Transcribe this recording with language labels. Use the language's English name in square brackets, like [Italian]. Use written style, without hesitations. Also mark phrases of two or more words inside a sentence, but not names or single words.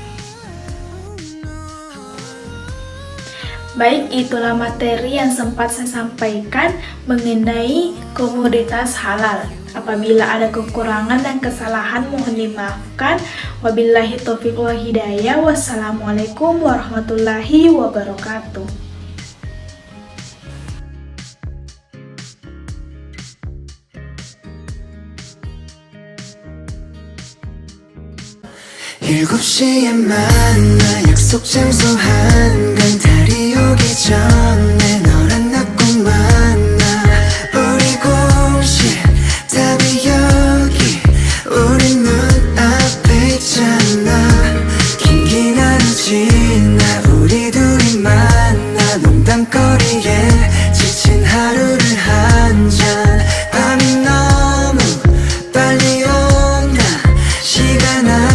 [Indonesian] Baik, itulah materi yang sempat saya sampaikan mengenai komoditas halal. Apabila ada kekurangan dan kesalahan mohon dimaafkan. [Arabic] وبالله التوفيق والهداية. السلام عليكم ورحمة الله وبركاته. [Korean] 일곱 시에 만나 약속 장소 한강 달이 오기 전에 너랑 나 꼭 만나 우리 공식 답이 여기 우리 눈앞에 있잖아 긴 하루 지나 우리 둘이 만나 농담거리에 지친 하루를 한잔 밤이 너무 빨리 온다 시간아